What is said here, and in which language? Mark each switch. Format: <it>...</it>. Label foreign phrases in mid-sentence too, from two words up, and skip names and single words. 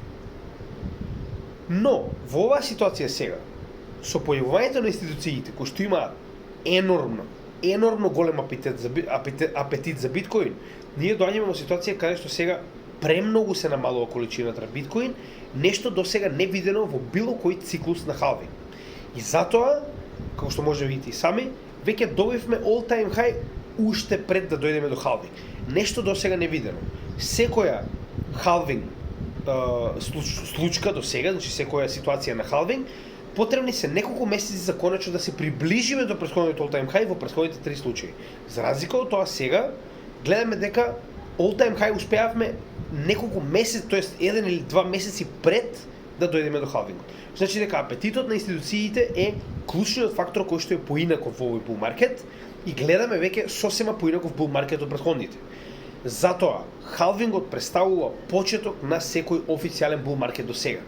<mk>Но во оваа ситуација сега, со појавувањето на институциите кои што имаат енормно голем апетит за биткоин, ние доаѓаме во ситуација каде што сега премногу се намалува количината на биткоин, нешто до сега не видено во било кој циклус на халвинг. И затоа, како што може да видите и сами, веќе добивме</mk> <en>all time high</en> <mk>уште пред да дојдеме до халвинг. Нешто до сега не видено. Секоја халвинг случка до сега, значи секоја ситуација на халвинг, потребни се неколку месеци за конечно да се приближиме до претходниот</mk> <en>all time high</en> <mk>во претходните 3 случаи. За разлика од тоа сега, гледаме дека</mk> <en>all time high</en> <mk>успеавме неколку месеци, тоест 1 или 2 месеци пред да дојдеме до халвингот. Значи дека апетитот на институциите е клучниот фактор кој што е поинаков во овој</mk> <en>bull market</en> <mk>и гледаме веќе сосема поинаков</mk> <en>bull market</en> <mk>од претходните. Затоа, халвингот представува почеток на секој официјален</mk> <en>bull market</en> <mk>до сега.</mk>